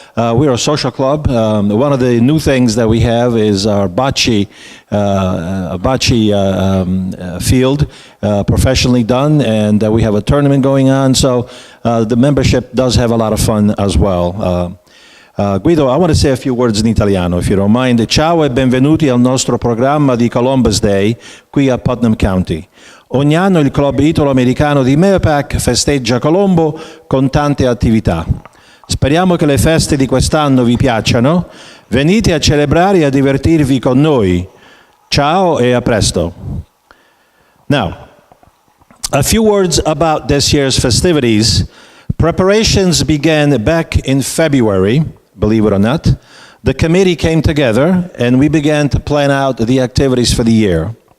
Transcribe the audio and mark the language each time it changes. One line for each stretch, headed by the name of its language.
English: We're a social club. One of the new things that we have is our bocce field, professionally done, and we have a tournament going on. So the membership does have a lot of fun as well. Guido, I want to say a few words in italiano, if you don't mind.
Italian: Ciao e benvenuti al nostro programma di Columbus Day qui a Putnam County. Ogni anno il Club Italo-Americano di Mayapack festeggia Colombo con tante attività. Speriamo che le feste di quest'anno vi piacciono. Venite a celebrare e a divertirvi con noi. Ciao e a presto.
English: Now, a few words about this year's festivities. Preparations began back in February. Believe it or not. The committee came together and we began to plan out the activities for the year.